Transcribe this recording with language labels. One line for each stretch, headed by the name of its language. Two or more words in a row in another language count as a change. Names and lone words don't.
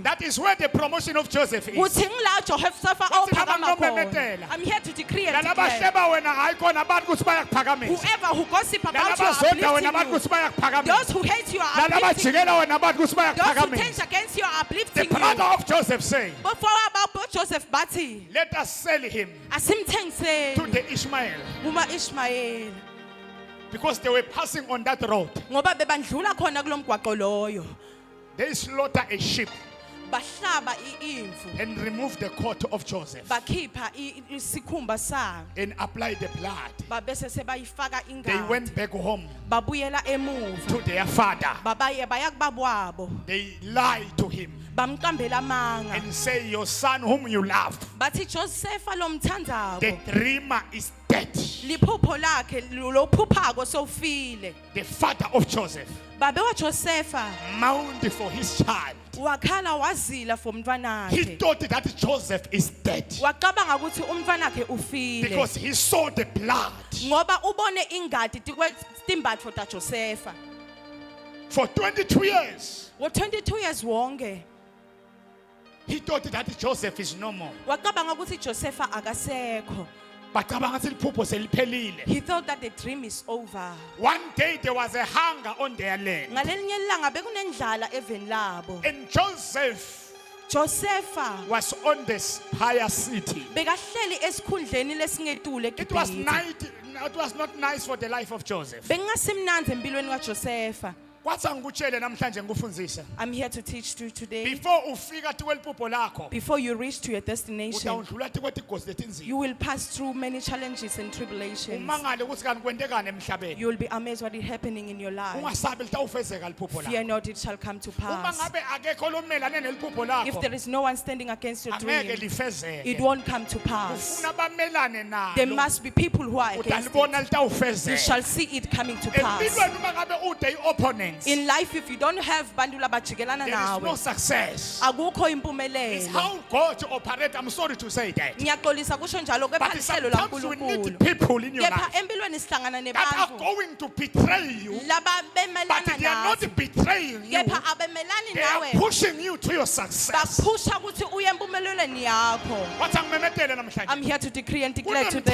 English: that is where the promotion of Joseph is
Swati: kuthi ngila Joseph Wathi ophakama noma khona ngomemetela.
English: I'm here to decree and declare
Swati: lalabahleba wena hayi khona abantu ukuthi bayakuphakamisa
English: whoever who gossip about you
Swati: lalabazonda
English: are
Swati: wena abantu
English: uplifting
Swati: ukuthi
English: you
Swati: bayakuphakamisa
English: those who hate you are uplifting you
Swati: lalabajikela wena abantu ukuthi
English: those who
Swati: bayakuphakamisa
English: tend against you are the uplifting brother you of Joseph saying
Swati: bafowabo Joseph bathi
English: let us sell him to
Swati: asimthengiseni
English: the Ishmael
Swati: kuma Ishmael
English: because they were passing on that road
Swati: ngoba bebandlula khona kulomgwaqo loyo
English: they slaughter a sheep
Swati: bahlaba imvu
English: and remove the coat of Joseph
Swati: bakhipha isikhumba sayo
English: and apply the blood
Swati: babese sebayifaka
English: they
Swati: ingane
English: went back home
Swati: babuyela emuva
English: to their father
Swati: babaye baya kubabwabo
English: they lied to him
Swati: bamqambela amanga
English: and say, your son whom you love,
Swati: bathi Josefa lo
English: the
Swati: mthandako
English: dreamer, is dead.
Swati: liphupho lakhe lo phuphako sowufile.
English: The father of Joseph
Swati: Babe wa Josefa
English: mourned for his child.
Swati: wakhala wazila for
English: He
Swati: umntwanakhe
English: thought that Joseph is dead
Swati: wacabanga ukuthi umntwanakhe ufile
English: because he saw the blood.
Swati: ngoba ubone ingadi timbatho ta Josefa.
English: For 22 years,
Swati: Wo 22 years wonke
English: he thought that Joseph is no more.
Swati: wacabanga ukuthi Josefa akasekho. Bacabanga ukuthi liphupho seliphelile.
English: He thought that the dream is over. One day there was a hunger on their land.
Swati: Ngalelinye ilanga bekunendlala eveni labo.
English: And Joseph Josefa was on this higher city.
Swati: bekahleli esikhundleni lesingetule
English: It was
Swati: eGibhithe.
English: it was not nice for the life of Joseph.
Swati: Bengasimnandi empilweni kaJosefa. Kwatsa ngikutshele namhlanje ngikufundzise.
English: I'm here to teach you today.
Swati: Before ufika tikweliphupho lakho,
English: Before you reach to your destination,
Swati: utawudlula tikwetingozi letinzima.
English: you will pass through many challenges and tribulations.
Swati: Umangale ukuthi kanti kwentekani emhlabeni.
English: You will be amazed what is happening in your life.
Swati: Ungasabi litawufezeka liphupho
English: Fear
Swati: lakho.
English: not, it shall come to
Swati: Uma
English: pass.
Swati: ngabe akekho lomelane neliphupho
English: If
Swati: lakho,
English: there is no one standing against your
Swati: angeke
English: dream,
Swati: lifezeke.
English: it won't come to pass.
Swati: Ufuna bamelane
English: There
Swati: nalo.
English: must be people who are against
Swati: Utalibona
English: it. You
Swati: litawufezeka.
English: shall see it coming to pass.
Swati: Empilweni uma ngabe ude opponents,
English: In life, if you don't have
Swati: bantu labajikelana
English: there is no
Swati: nawe,
English: success.
Swati: akukho
English: It's
Swati: impumelelo.
English: how God operates. I'm sorry to say that.
Swati: Ngiyaxolisa kusho njalo kepha
English: But
Swati: lihlelo
English: sometimes we need
Swati: laNkulunkulu.
English: people in your
Swati: Kepha
English: life
Swati: empilweni sihlangana
English: that are
Swati: nebantu
English: going to betray you,
Swati: laba
English: but
Swati: bemelana
English: they are not
Swati: nawe.
English: betraying you.
Swati: Kepha abemelani
English: They are
Swati: nawe.
English: pushing you to your success.
Swati: Baphusha ukuthi uye empumelelweni yakho. Wathi angimemetele namhlanje.
English: I'm here to decree and declare today.